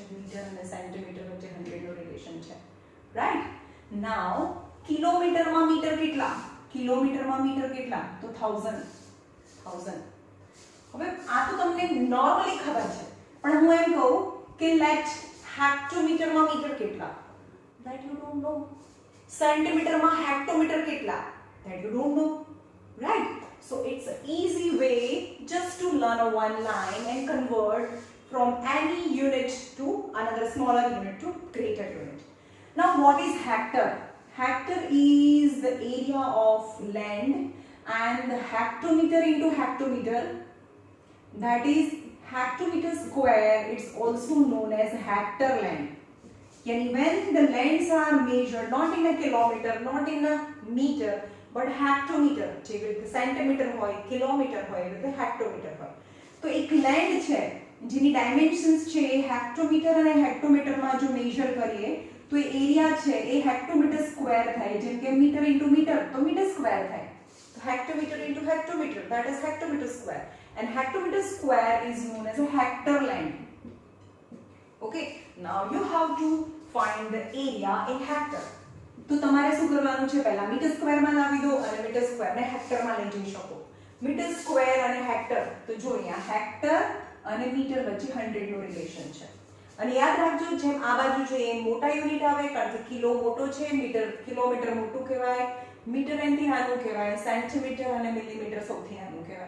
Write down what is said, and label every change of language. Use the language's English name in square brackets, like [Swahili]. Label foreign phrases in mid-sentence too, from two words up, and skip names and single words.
[Gujarati] મીટર અને સેન્ટીમીટર વચ્ચે 100 નો રિલેશન છે, રાઈટ? નાઉ કિલોમીટરમાં મીટર કેટલા? કિલોમીટરમાં મીટર કેટલા? તો 1000. હવે આ તો તમને નોર્મલી ખબર છે, પણ હું એમ કહું કે લેટ હેક્ટોમીટરમાં મીટર કેટલા? [English] That you don't know. [Gujarati] સેન્ટીમીટરમાં હેક્ટોમીટર કેટલા? [English] That you don't know. Right? So it's an easy way just to learn a one line and convert from any unit to another smaller unit to greater unit. Now what is hectare? Hectare is the area of land, and the hectometer into hectometer, that is hectometer square, it's also known as hectare land. Yani when the lands are measured not in a kilometer, not in a meter, but hectometer, [Gujarati] જેવી રીતે સેન્ટીમીટર હોય, કિલોમીટર હોય, એવી રીતે હેક્ટોમીટર હોય. તો એક લેન્ડ છે જેની ડાયમેન્શન્સ છે એ હેક્ટોમીટર અને હેક્ટોમીટરમાં જો મેજર કરીએ તો એ એરિયા છે એ [English] hectometer square [Gujarati] થાય. જેમ કે [English] meter into meter [Gujarati] તો [English] meter square [Gujarati] થાય. તો [English] hectometer into hectometer, that is hectometer square, and hectometer square is known as a hectare land. Okay, now you have to find the area in hectare. [Gujarati] તો તમારે શું કરવાનું છે? પહેલા [English] meter square [Gujarati] લાવી દો અને [English] meter square [Gujarati] હેક્ટરમાં લઈ જઈ શકો. [English] meter square [Gujarati] અને હેક્ટર, તો જો અહીંયા હેક્ટર અને મીટર વચ્ચે 100 નો રિલેશન છે. અને યાદ રાખજો, જેમ આ બાજુ છે એ મોટા યુનિટ આવે, કારણ કે કિલો મોટો છે, મીટર કિલોમીટર મોટું કહેવાય, મીટર એનાથી નાનું કહેવાય, સેન્ટીમીટર અને મિલીમીટર સૌથી નાનું કહેવાય.